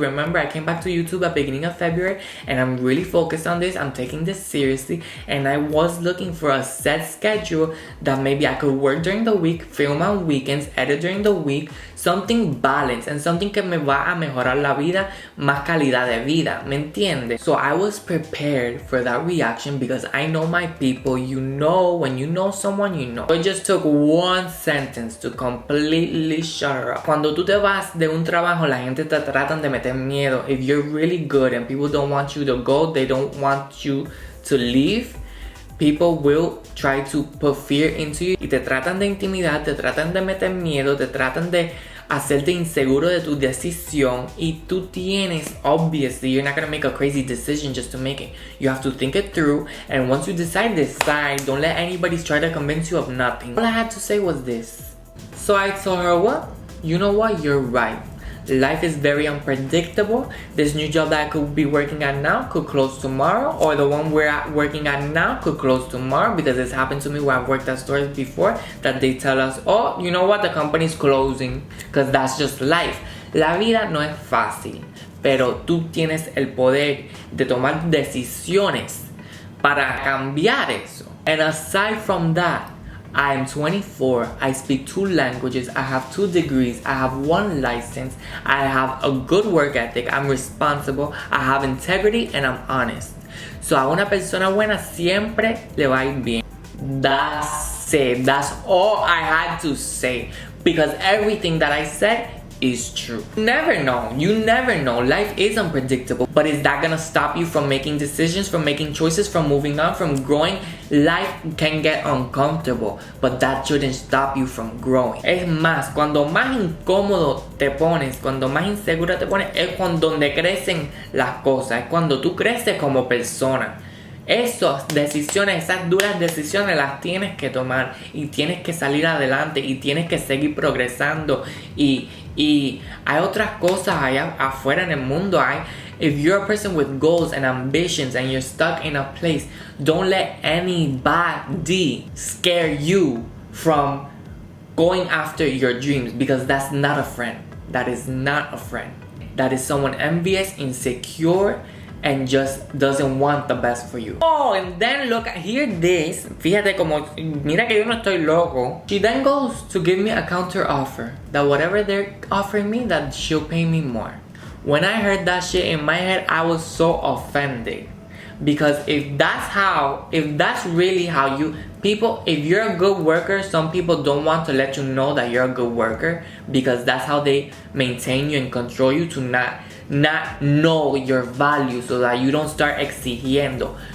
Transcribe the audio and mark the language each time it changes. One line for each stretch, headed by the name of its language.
English: Remember, I came back to YouTube at the beginning of February, and I'm really focused on this. I'm taking this seriously, and I was looking for a set schedule that maybe I could work during the week, film on weekends, edit during the week, something balanced and something
Spanish: que me va a mejorar la vida, más calidad de vida, ¿me entiendes?
English: So I was prepared for that reaction because I know my people. You know, when you know someone, you know. It just took one sentence to completely shut her up.
Spanish: Cuando tú te vas de un trabajo, la gente te tratan de meter miedo.
English: If you're really good and people don't want you to go, they don't want you to leave, people will try to put fear into you
Spanish: y te tratan de intimidar, te tratan de meter miedo, te tratan de hacerte inseguro de tu decisión, y tú tienes,
English: obviously, you're not gonna make a crazy decision just to make it. You have to think it through, and once you decide, don't let anybody try to convince you of nothing. All I had to say was this. So I told her, well, you know what, you're right. Life is very unpredictable. This new job that I could be working at now could close tomorrow, or the one working at now could close tomorrow, because it's happened to me where I've worked at stores before that they tell us, oh, you know what, the company's closing, because that's just life.
Spanish: La vida no es fácil, pero tú tienes el poder de tomar decisiones para cambiar eso.
English: And aside from that, I am 24, I speak 2 languages, I have 2 degrees, I have 1 license, I have a good work ethic, I'm responsible, I have integrity, and I'm honest.
Spanish: So a una persona buena siempre le va a ir bien.
English: That's it. That's all I had to say, because everything that I said is true. You never know. Life is unpredictable, but is that gonna stop you from making decisions, from making choices, from moving on, from growing? Life can get uncomfortable, but that shouldn't stop you from growing.
Spanish: Es más, cuando más incómodo te pones, cuando más insegura te pones, es cuando donde crecen las cosas, es cuando tú creces como persona. Esas decisiones, esas duras decisiones las tienes que tomar, y tienes que salir adelante, y tienes que seguir progresando, y hay otras cosas allá afuera en el mundo.
English: If you're a person with goals and ambitions and you're stuck in a place, don't let anybody scare you from going after your dreams, because that's not a friend. That is not a friend. That is someone envious, insecure, and just doesn't want the best for you. Oh, and then look, hear this.
Spanish: Fíjate como, mira que yo no estoy loco.
English: She then goes to give me a counter offer, that whatever they're offering me, that she'll pay me more. When I heard that shit, in my head, I was so offended. Because if that's really how if you're a good worker, some people don't want to let you know that you're a good worker, because that's how they maintain you and control you, to not know your value, so that you don't start exigiendo.